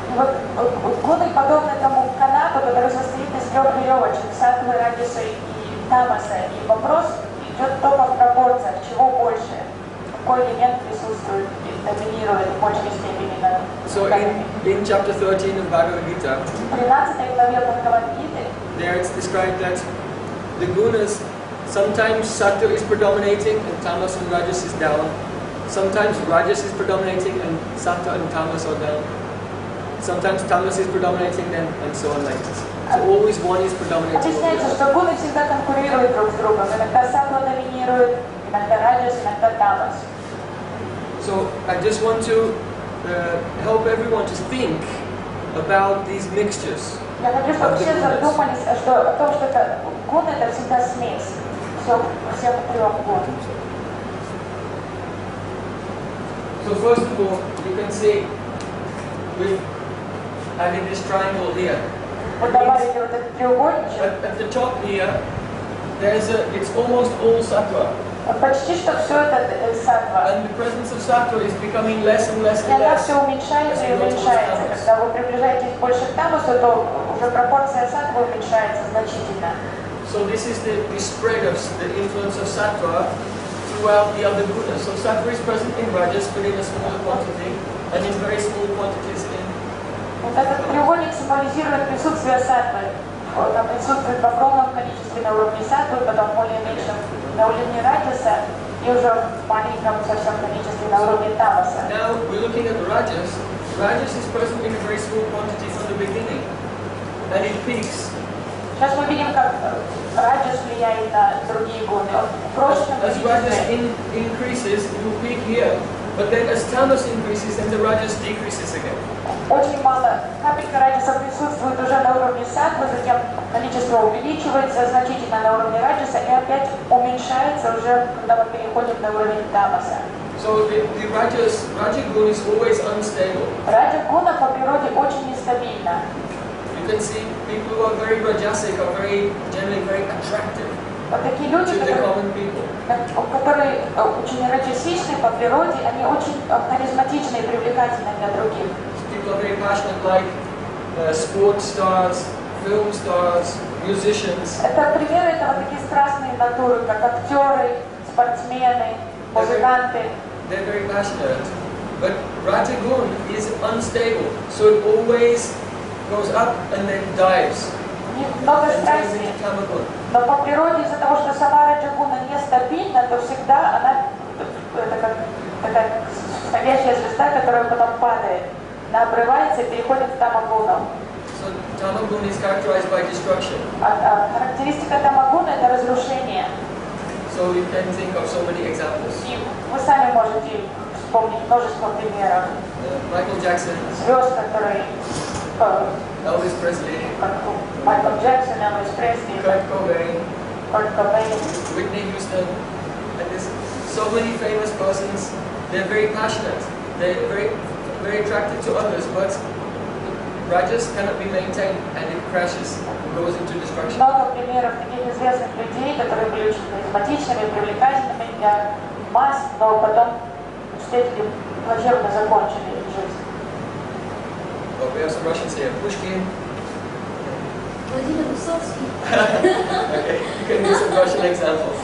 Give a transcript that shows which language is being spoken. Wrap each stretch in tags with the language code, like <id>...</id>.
<ru>Вот гуны подобны тому канату, который состоит из 3 веревочек, саттвы, раджаса и тамаса. И вопрос идет только в пропорциях, чего больше, какой элемент присутствует и доминирует в большей степени над</ru> <en>So in chapter 13 of Bhagavad Gita,</en> <ru>в 13 главе Бхагавад-гиты,</ru> <en>there it's described that the gunas, sometimes sattva is predominating and tamas and rajas is down. Sometimes rajas is predominating and sattva and tamas are down. Sometimes tamas is predominating then, and so on like this. So always one is predominating over the</en> <ru>объясняется,</ru> <en>other.</en> <ru>что гуны всегда конкурируют друг с другом. Иногда саттва доминирует, иногда раджас, иногда тамас.</ru> <en>So I just want to help everyone to think about these mixtures.</en> <ru>Я хочу, чтобы все задумались о том, что это гун это всегда смесь всех 3 гун.</ru> <en>So first of all, you can see with having this triangle here.</en> <ru>Вот добавите вот этот треугольничек.</ru> <en>At the top here, it's almost all sattva.</en> <ru>Почти что все это саттва.</ru> <en>And the presence of sattva is becoming less and less</en> <ru>И</ru> <en>and</en> <ru>она</ru> <en>less.</en> <ru>все уменьшается и уменьшается. Когда вы приближаетесь больше к тамасу, то уже пропорция саттвы уменьшается значительно.</ru> <en>So this is the spread of the influence of sattva throughout the other gunas. So sattva is present in rajas, but in a smaller quantity, and in very small quantities in.</en> <ru>Вот этот треугольник символизирует присутствие саттвы. Она присутствует в огромном количестве на уровне саттвы, потом более меньшем на уровне раджаса и уже в маленьком совсем количестве на уровне тамаса.</ru> <en>Now we're looking at rajas. Rajas is present in a very small quantity from the beginning, and it peaks.</en> <ru>Сейчас мы видим, как раджас влияет на другие гуны. Он в прошлом</ru> <en>As rajas increases, it will peak here, but then as tamas increases, then the rajas decreases again.</en> <ru>Очень мало капелька раджаса присутствует уже на уровне саттвы, затем количество увеличивается значительно на уровне раджаса и опять уменьшается уже, когда мы переходим на уровень тамаса.</ru> <en>So the raja guna is always unstable.</en> <ru>Раджа гуна по природе очень нестабильна.</ru> <en>You can see people who are very rajasic are generally very attractive</en> <ru>Вот такие люди,</ru> <en>to the common people.</en> <ru>которые очень раджасичны по природе, они очень харизматичны и привлекательны для других.</ru> <en>People are very passionate, like sports stars, film stars, musicians.</en> <ru>Это примеры этого такие страстные натуры, как актеры, спортсмены, музыканты.</ru> <en>They're very passionate, but Rajagun is unstable, so it always goes up and then dives.</en> <ru>У них много</ru> <en>And turns</en> <ru>страстей,</ru> <en>into Tamagun.</en> <ru>но по природе из-за того, что сама раджагуна нестабильна, то всегда она это как такая входящая звезда, которая потом падает. Она обрывается и переходит в тамагуну.</ru> <en>So Tamagun is characterized by destruction.</en> <ru>Характеристика тамагуна это разрушение.</ru> <en>So you can think of so many examples.</en> <ru>И вы сами можете вспомнить множество примеров.</ru> <en>Michael Jackson,</en> <ru>Звезд, которые</ru> <en>Elvis Presley,</en> <ru>как Майкл Джексон, Элвис Пресли,</ru> <en>Kurt Cobain,</en> <ru>Курт Кобейн.</ru> <en>Whitney Houston, and there's so many famous persons. They're very passionate. They're very attracted to others, but rajas cannot be maintained and it crashes, goes into destruction.</en> <ru>Много примеров таких известных людей, которые были очень харизматичными, привлекательными для масс, но потом встретили плачевно закончили жизнь.</ru> <en>Well, we have some Russians here. Pushkin.</en> <ru>Владимир Высоцкий.</ru> <en>Okay, you can use some Russian examples.</en>